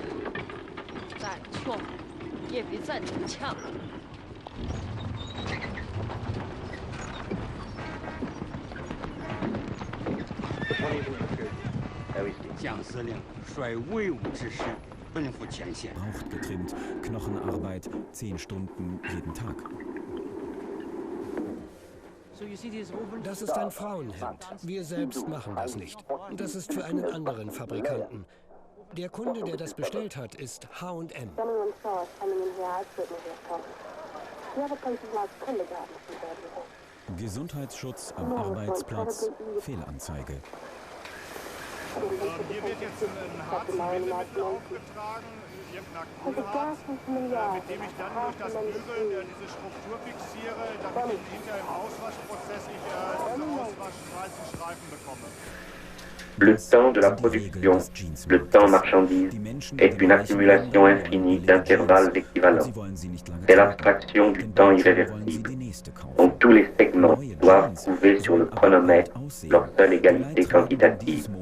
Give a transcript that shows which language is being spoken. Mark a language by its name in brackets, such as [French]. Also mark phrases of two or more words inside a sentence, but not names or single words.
[Chinese] 咱穷，也比咱这强。蒋司令率威武之师奔赴前线。 [German] Braucht getrimmt, Knochenarbeit, 10 Stunden jeden Tag. Das ist ein Frauenhemd. Wir selbst machen das nicht. Das ist für einen anderen Fabrikanten. Der Kunde, der das bestellt hat, ist H&M. Gesundheitsschutz am Arbeitsplatz, Fehlanzeige. Hier wird jetzt ein Harz-Bindemittel aufgetragen, irgendein Kohlharz, mit dem ich dann durch das Bügeln diese Struktur fixiere, damit ich hinterher im Auswaschprozess diese auswaschweißen Streifen bekomme. [French] Le temps de la production, le temps marchandise, est une accumulation infinie d'intervalles équivalents. C'est l'abstraction du temps irréversible, dont tous les segments doivent trouver sur le chronomètre leur seule égalité quantitative.